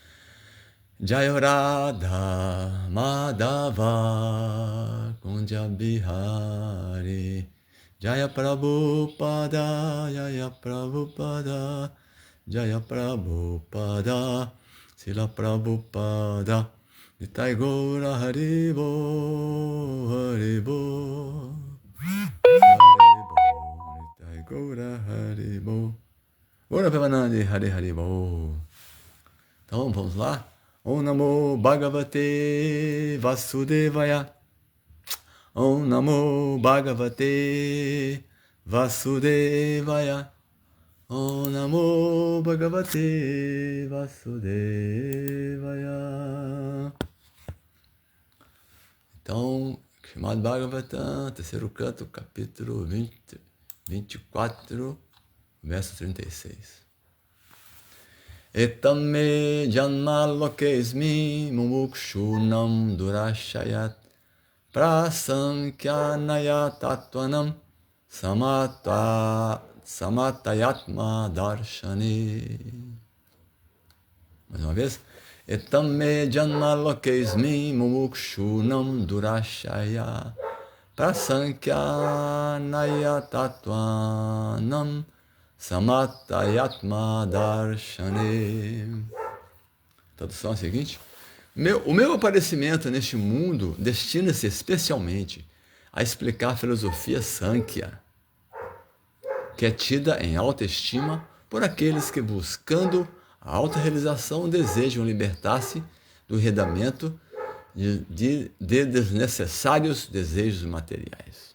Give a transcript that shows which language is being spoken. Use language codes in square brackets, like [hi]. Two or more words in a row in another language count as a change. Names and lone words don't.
[sa] Jayarada Madhava Kunja Bihari Jaya Prabhupada Jaya Prabhupada Jaya Prabhupada Srila Prabhupada Nitai Gaura Haribo Haribo Nitai Gaura Haribo Gaura Premanandi Hari Haribo. [pt] Então vamos lá. [sa] ॐ नमो भगवते वासुदेवाय. ॐ नमो भगवते वासुदेवाय. ॐ नमो भगवते वासुदेवाय. [pt] Então, chamado Bhagavatam, terceiro canto, capítulo 24, verso 36. [sa] एतन्मे जन्म लोकेऽस्मिन् मुमुक्षूणां दुराशयात् प्रसंख्यानाय तत्त्वानां सम्मतायात्म दर्शने. [pt] Mais uma vez. [sa] एतन्मे जन्म लोकेऽस्मिन् मुमुक्षूणां दुराशया प्रसंख्यानाय तत्त्वानां सम्मतायात्म दर्शने. [pt] Tradução é a seguinte: o meu aparecimento neste mundo destina-se especialmente a explicar a filosofia Sankhya, que é tida em alta estima por aqueles que, buscando a autorrealização, desejam libertar-se do enredamento de desnecessários desejos materiais.